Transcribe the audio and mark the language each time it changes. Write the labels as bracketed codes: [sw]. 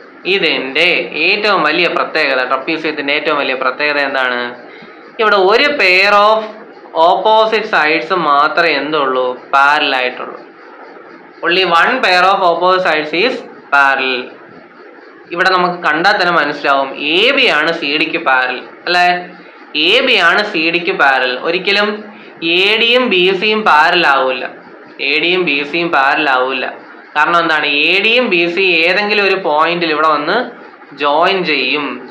[ml] ഇതിന്റെ ഏറ്റവും വലിയ പ്രത്യേകത, ട്രപ്പീസിയത്തിന്റെ ഏറ്റവും വലിയ പ്രത്യേകത എന്താണ്? ഇവിടെ ഒരു പെയർ ഓഫ് ഓപ്പോസിറ്റ് സൈഡ്സ് മാത്രമേ എന്തുള്ളൂ, പാരലൽ ആയിട്ടുള്ളൂ. [en] only one pair of opposite sides is parallel. [ml] ഇവിടെ നമുക്ക് കണ്ടാൽ തന്നെ മനസ്സിലാവും എ ബി ആണ് സി ഡിക്ക് പാരലൽ അല്ലേ. എ ബി ആണ് സി ഡിക്ക് പാരലൽ. ഒരിക്കലും എ ഡിയും ബി സിയും പാരലൽ ആവില്ല. എ ഡിയും ബി സിയും പാരലൽ ആവില്ല. കാരണം എന്താണ്, എ ഡിയും ബി സി ഏതെങ്കിലും ഒരു പോയിന്റിൽ ഇവിടെ വന്ന് ജോയിൻ ചെയ്യും.